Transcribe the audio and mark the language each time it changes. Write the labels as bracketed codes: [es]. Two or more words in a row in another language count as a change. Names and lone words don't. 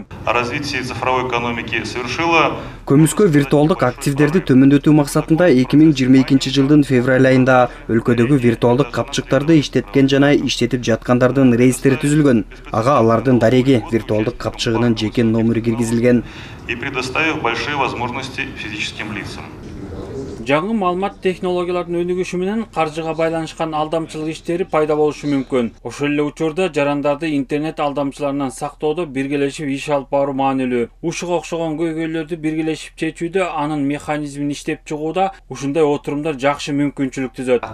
[ru] Развитие цифровой экономики совершило. [ky] Көмүскө виртуалдык активдерди төмөндөтүү максатында 2022 жылдын февраль айында өлкөдөгү виртуалдык капчыктарды иштеткен жана иштетип жаткандардын реестри түзүлгөн. Ага алардын дареги виртуалдык капчыгынын жеке номери киргизилген. [ru] И предоставив большие возможности физическим лицам. [ky] Жаңы маалымат технологиялардын өнүгүшү менен каржыга байланышкан алдамчылык иштери пайда болушу мүмкүн. Ошол эле учурда жарандарды интернет алдамчыларынан сактоодо биргелешип иш алып баруу маанилүү. Ушуга окшогон көйгөйлөрдү биргелешип чечүүдө, анын механизмин иштеп чыгууда ушундай отурумдар жакшы мүмкүнчүлүк түзөт.